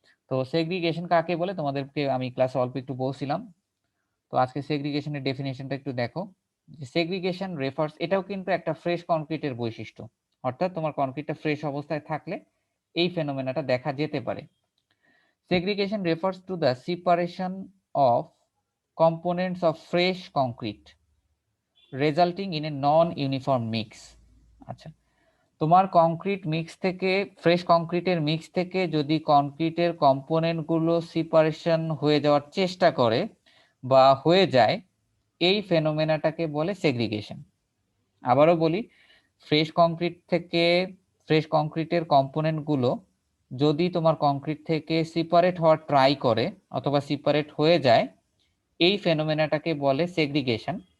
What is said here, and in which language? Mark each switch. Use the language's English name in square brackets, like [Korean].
[Bangla] তো সেগ্রিগেশন কাকে বলে তোমাদেরকে আমি ক্লাসে অল্প একটু বলছিলাম। তো আজকে সেগ্রিগেশনের ডেফিনেশনটা একটু দেখো। যে সেগ্রিগেশন রেফার্স, এটাও কিন্তু একটা ফ্রেশ কনক্রিটের বৈশিষ্ট্য, অর্থাৎ তোমার কনক্রিটটা ফ্রেশ অবস্থায় থাকলে এই ফেনোমেনাটা দেখা যেতে পারে। [English] Segregation refers to the separation of components of fresh concrete resulting in a non-uniform mix. [Bangla] আচ্ছা, তোমার কংক্রিট মিক্স থেকে, ফ্রেশ কংক্রিটের মিক্স থেকে যদি কংক্রিটের কম্পোনেন্টগুলো সেপারেশন হয়ে যাওয়ার চেষ্টা করে বা হয়ে যায়, এই ফেনোমেনাটাকে বলে সেগ্রিগেশন। আবারও বলি, ফ্রেশ কংক্রিটের কম্পোনেন্টগুলো যদি তোমার কংক্রিট থেকে সেপারেট হওয়ার ট্রাই করে অথবা সেপারেট হয়ে যায়, এই ফেনোমেনাটাকে বলে সেগ্রিগেশন।